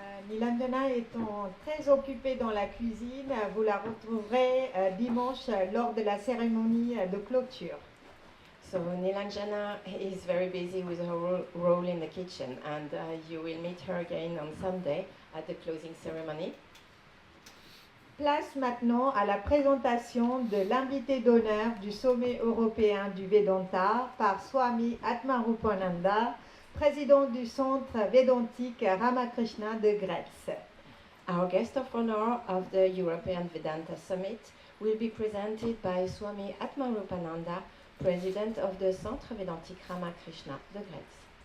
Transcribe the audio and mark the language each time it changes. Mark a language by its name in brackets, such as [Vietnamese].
[French] Nilanjana étant très occupée dans la cuisine, vous la retrouverez dimanche lors de la cérémonie de clôture. [English] So Nilanjana is very busy with her role in the kitchen, and you will meet her again on Sunday at the closing ceremony. [French] Place maintenant à la présentation de l'invité d'honneur du sommet européen du Vedanta par Swami Atmarupananda, président du centre védantique Ramakrishna de Grèce. [English] Our guest of honor of the European Vedanta Summit will be presented by Swami Atmarupananda, president of the Centre Védantique Ramakrishna de Grèce.